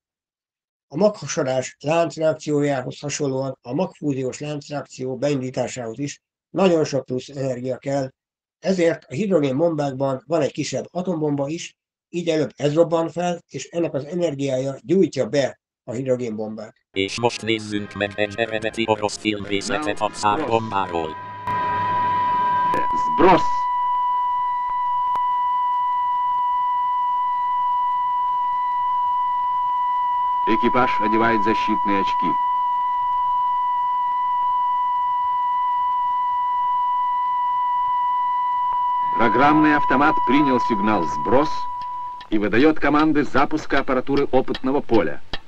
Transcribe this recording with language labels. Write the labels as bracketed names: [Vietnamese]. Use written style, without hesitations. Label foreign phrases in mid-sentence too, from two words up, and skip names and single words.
[Hungarian] A maghasadás láncreakciójához hasonlóan a magfúziós láncreakció beindításához is nagyon sok plusz energia kell, ezért a hidrogénbombákban van egy kisebb atombomba is, így előbb ez robban fel, és ennek az energiája gyújtja be a hidrogénbombát. És most nézzünk meg egy eredeti orosz filmrészletet a cárbombáról. [Russian] Сброс! Экипаж одевает защитные очки. Программа Программный автомат принял сигнал «Сброс» и выдает команды запуска аппаратуры опытного поля.